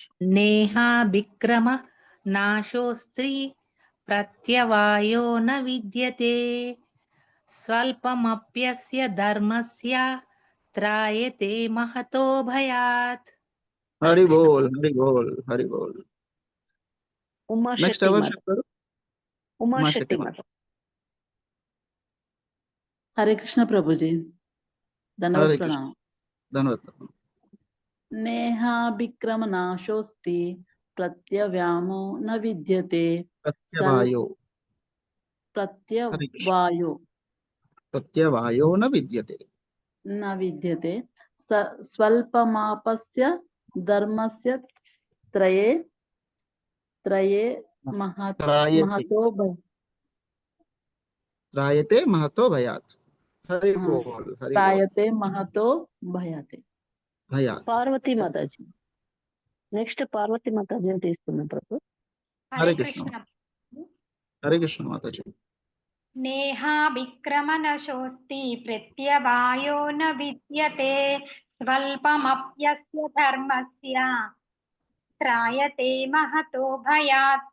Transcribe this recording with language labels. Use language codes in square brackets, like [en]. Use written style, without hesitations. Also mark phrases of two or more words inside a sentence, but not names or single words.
[sa] నేహా విక్రమ నాశోస్త్రీ ప్రత్యవాయో న విద్యతే స్వల్పమప్యస్య ధర్మస్య త్రాయతే మహతో భయాత్. [hi] हरि बोल। हरि बोल। हरि बोल. [te] ఉమా నెక్స్ట్ శెట్టి ఎవరు మాత. చెప్తారు? ఉమా ఉమా శెట్టి శెట్టి మాత. [hi] हरे कृष्ण प्रभु जी। धन्यवाद హరే प्रणाम। [te] కృష్ణ. ధన్యవాదాలు. [sa] नेहा विक्रम नाशोस्ति प्रत्यव्यामो न विद्यते ప్రత్యవాయో. प्रत्यवायो ప్రత్యవాయో న విద్యతే न विद्यते स्वल्पमापस्य धर्मस्य त्रये त्रये త్రాయతే. महतो త్రాయతే మహతో భయాత్. [hi] हरि बोल। हरि बोल. [sa] त्रायते महतो भयाते। భయాత్. [te] పార్వతీ మాతాజీ. నెక్స్ట్ పార్వతీ మాతాజీ తీసుకున్నాం ప్రభు. హరే కృష్ణ. హరే కృష్ణ మాతాజీ. [sa] నేహా విక్రమనశోస్తి ప్రత్యవాయో న విద్యతే స్వల్పమప్యస్య ధర్మస్య త్రాయతే మహతో భయాత్.